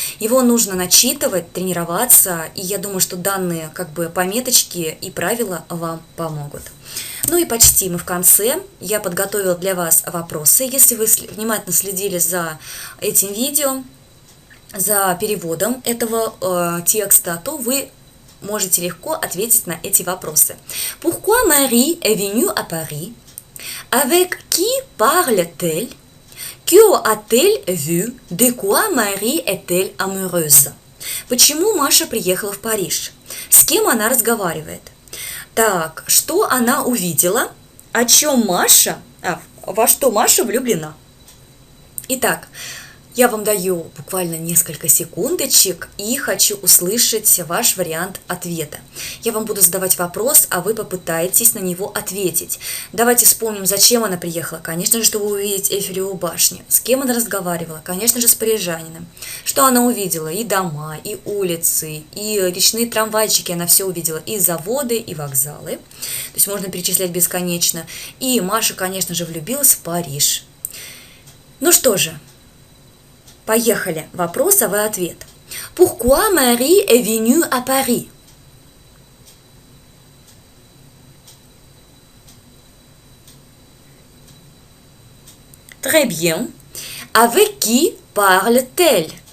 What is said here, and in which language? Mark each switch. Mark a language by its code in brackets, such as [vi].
[ru] Его нужно начитывать, тренироваться, и я думаю, что данные как бы пометочки и правила вам помогут. Ну и почти мы в конце. Я подготовила для вас вопросы. Если вы внимательно следили за этим видео, за переводом этого текста, то вы можете легко ответить на эти вопросы. [fr] Pourquoi Marie est venue à Paris? Avec qui parle-t-elle? Que a-t-elle vu? De quoi Marie est-elle amoureuse? [ru] Почему Маша приехала в Париж? С кем она разговаривает? Так, что она увидела? О чем Маша? Во что Маша влюблена? Итак, я вам даю буквально несколько секундочек и хочу услышать ваш вариант ответа. Я вам буду задавать вопрос, а вы попытаетесь на него ответить. Давайте вспомним, зачем она приехала. Конечно же, чтобы увидеть Эйфелеву башню. С кем она разговаривала? Конечно же, с парижанином. Что она увидела? И дома, и улицы, и речные трамвайчики. Она все увидела. И заводы, и вокзалы. То есть можно перечислять бесконечно. И Маша, конечно же, влюбилась в Париж. Ну что же. Поехали. Вопросовый ответ. [fr] Pourquoi Marie est venue à Paris? Très bien. Avec qui parle-t-elle?